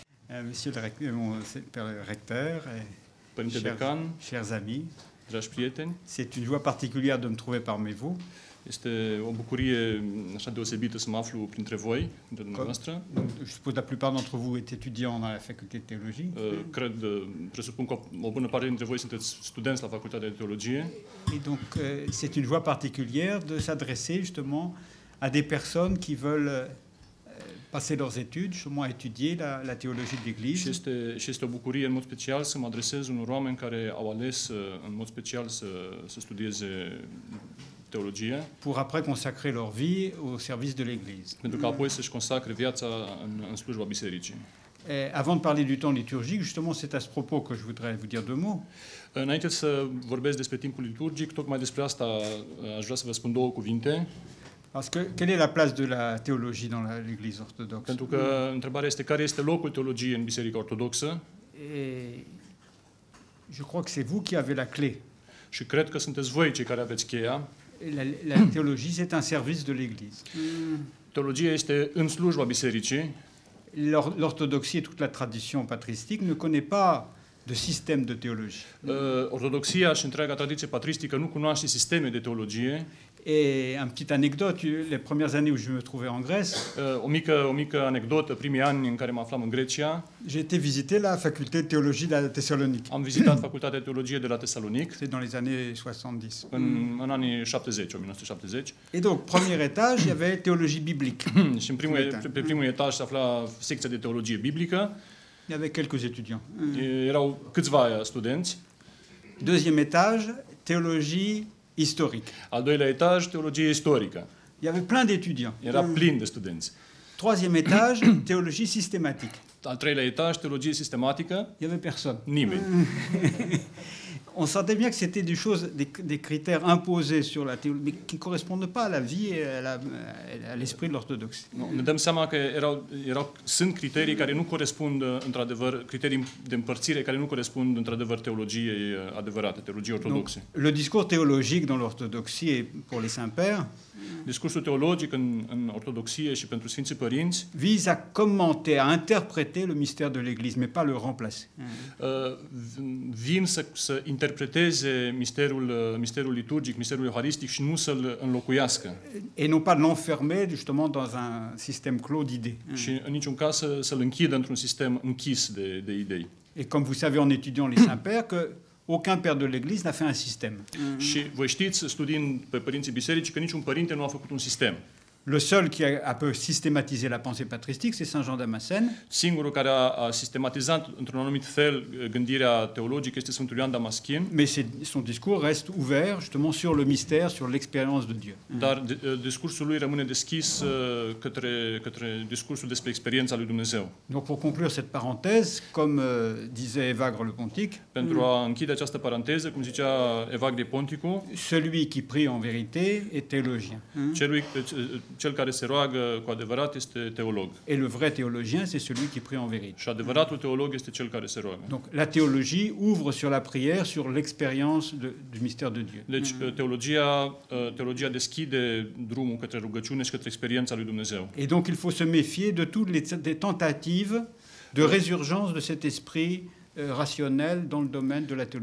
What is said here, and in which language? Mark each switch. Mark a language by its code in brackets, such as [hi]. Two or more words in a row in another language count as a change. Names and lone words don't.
[fr] Monsieur mon père le recteur, [ro] Părinte Decan, [fr] chers amis, [ro] dragi prieteni, [fr] c'est une joie particulière de me trouver parmi vous. [ro] este o bucurie așa deosebită să mă aflu printre voi, printre dumneavoastră. [fr] Je suppose la plupart d'entre vous est étudiant dans la faculté de théologie. [ro] Presupun că o bună parte dintre voi sunteți studenți la Facultatea de Teologie. [fr] Et donc c'est une joie particulière de s'adresser justement à des personnes qui veulent passer leurs études, justement à étudier la théologie de l'Église. [ro] Și este o bucurie în mod special să mă adresez unor oameni care au ales în mod special să studieze teologie. [fr] Pour après consacrer leur vie au service de l'Église. [ro] Pentru că apoi să-și consacre viața în slujba bisericii. [fr] Avant de parler du temps liturgique, justement, c'est à ce propos que je voudrais vous dire deux mots. [ro] Înainte să vorbesc despre timpul liturgic, tocmai despre asta aș vrea să vă spun două cuvinte. [fr] Parce que quelle est la place de la théologie dans l'Église orthodoxe? [ro] Pentru că întrebarea este care este locul teologiei în Biserica Ortodoxă? [fr] Et je crois que c'est vous qui avez la clé. [ro] Și cred că sunteți voi cei care aveți cheia. [fr] La théologie, c'est un service de l'Église. [ro] Teologia este în slujba bisericii. [fr] L'orthodoxie et toute la tradition patristique ne connaît pas de système de théologie. [ro] Ortodoxia și întreaga tradiție patristică nu cunoaște sisteme de teologie. [fr] Et une petite anecdote, les premières années où je me trouvais en Grèce, [ro] o mică anecdotă, primii ani în care mă aflam în Grecia. [fr] J'ai été visiter la faculté de théologie de la Thessalonique. [ro] Am vizitat Facultatea de Teologie de la Tesalonic. [fr] C'est dans les années 70. [ro] În anii 70, 1970. [fr] Et donc, premier étage, il y avait théologie biblique. [ro] Și pe primul etaj se afla secția de teologie biblică. [fr] Il y avait quelques étudiants. [ro] Erau câțiva studenți. [fr] Deuxième étage, théologie historique. [ro] Al doilea etaj, teologie istorică. [fr] Il y avait plein d'étudiants. [ro] Era plin de studenți. [fr] Troisième étage, théologie systématique. [ro] Al treilea etaj, teologie sistematică. [fr] Il y avait personne. [ro] Nimeni. [fr] On sentait bien que c'était des critères imposés sur la théologie, mais qui ne correspondent pas à la vie et à l'esprit de l'orthodoxie. [ro] Ne dăm seama că sunt criterii care nu corespund într-adevăr, criterii de împărțire care nu corespund într-adevăr teologiei adevărate, teologiei ortodoxe. [fr] Le discours théologique dans l'orthodoxie et pour les saints-pères [ro] discursul teologic în ortodoxie și pentru Sfinții Părinți [fr] vise à commenter, à interpréter le mystère de l'Église, mais pas le remplacer. [ro] Vin să interpreteze misterul liturgic, misterul euharistic și nu să-l înlocuiască. [fr] Et non pas l'enfermer justement dans un système clos d'idées. [ro] Și în niciun caz să-l închidă într-un sistem închis de idei. [fr] Et comme vous savez en étudiant les saints-pères que aucun père de l'Église n'a fait un système. [ro] Și voi știți, studiind pe părinții bisericii, că niciun părinte nu a făcut un sistem. [fr] Le seul qui a peu systématisé la pensée patristique, c'est Saint Jean Damascène. [ro] Singurul care a sistematizat într-un anumit fel gândirea teologică este Sfântul Ioan Damaschin. [fr] Mais son discours reste ouvert justement sur le mystère, sur l'expérience de Dieu. [ro] Dar discursul lui rămâne deschis către discursul despre experiența lui Dumnezeu. [fr] Donc pour conclure cette parenthèse, comme disait Evagre le Pontique, [ro] pentru a închide această paranteză, cum zicea Evagre Ponticul, [fr] celui qui prie en vérité est théologien. [ro] Cel care se roagă cu adevărat este teolog. [fr] Et le vrai théologien, c'est celui qui prie en vérité. [ro] Și adevăratul teolog este cel care se roagă. [fr] Donc la théologie ouvre sur la prière, sur l'expérience du mystère de Dieu. [ro] Deci teologia deschide drumul către rugăciune și către experiența lui Dumnezeu. [fr] Et donc il faut se méfier de toutes les tentatives de résurgence de cet esprit rationnel dans le domaine de la théologie.